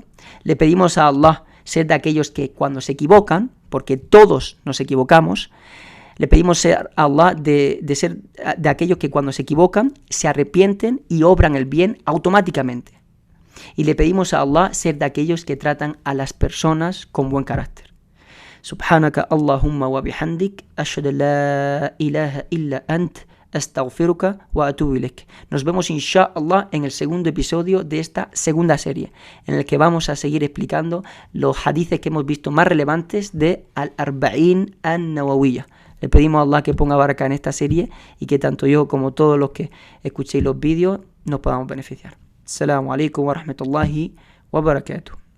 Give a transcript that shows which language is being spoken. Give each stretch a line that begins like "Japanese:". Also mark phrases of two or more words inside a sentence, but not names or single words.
Spanish: Le pedimos a Allah ser de aquellos que cuando se equivocan, porque todos nos equivocamos, le pedimos a Allah de ser de aquellos que cuando se equivocan se arrepienten y obran el bien automáticamente. Y le pedimos a Allah ser de aquellos que tratan a las personas con buen carácter.
Arabic: سبحانك اللهم وبحمدك، أشهد أن لا إله إلا أنت، أستغفرك وأتوب إليك.
Spanish: Nos vemos inshallah en el segundo episodio de esta segunda serie, en el que vamos a seguir explicando los hadices que hemos visto más relevantes de Al-Arba'in An-Nawawiyya. Le pedimos a Allah que ponga baraka en esta serie y que tanto yo como todos los que escuchéis los vídeos nos podamos beneficiar.
Arabic: السلام عليكم ورحمة الله وبركاته.